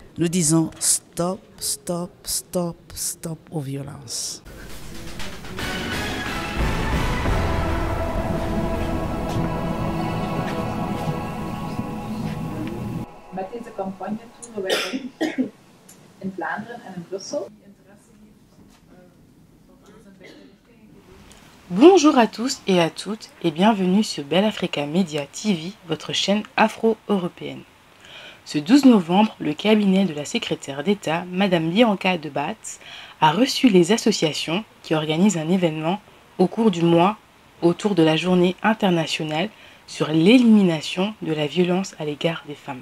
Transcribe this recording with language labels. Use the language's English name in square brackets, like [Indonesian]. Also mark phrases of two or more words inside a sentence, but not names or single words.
[French] nous disons stop, stop, stop, stop aux violences. [Dutch] Met deze campagne tonen wij in Vlaanderen en in Brussel. [French] Bonjour à tous et à toutes et bienvenue sur Bell Africa Media TV, votre chaîne afro-européenne. Ce 12 novembre, le cabinet de la secrétaire d'État, Madame Bianca de Batz, a reçu les associations qui organisent un événement au cours du mois autour de la journée internationale sur l'élimination de la violence à l'égard des femmes.